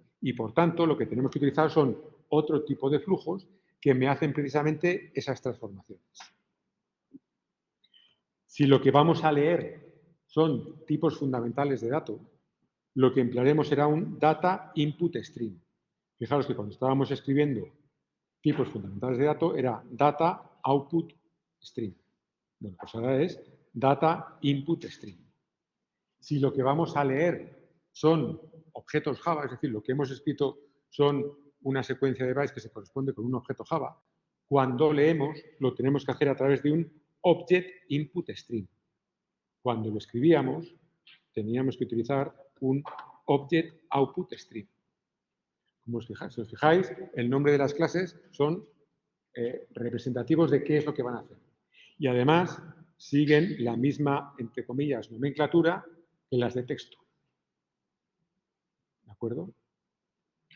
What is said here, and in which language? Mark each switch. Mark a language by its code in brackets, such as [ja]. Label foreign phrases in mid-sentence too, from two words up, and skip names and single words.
[es] Y por tanto lo que tenemos que utilizar son otro tipo de flujos que me hacen precisamente esas transformaciones. Si lo que vamos a leer son tipos fundamentales de datos, lo que emplearemos será un [en] data input string. [es] Fijaros que cuando estábamos escribiendo tipos fundamentales de datos era [en] data output string. [es] Bueno, pues ahora es [en] data input string. [es] Si lo que vamos a leer son objetos Java, es decir, lo que hemos escrito son una secuencia de bytes que se corresponde con un objeto Java, cuando leemos lo tenemos que hacer a través de un [en] object input string. [es] Cuando lo escribíamos, teníamos que utilizar un [en] object output string. [es] Como si os fijáis, el nombre de las clases son representativos de qué es lo que van a hacer. Y además siguen la misma, entre comillas, nomenclatura que las de texto. ¿De acuerdo?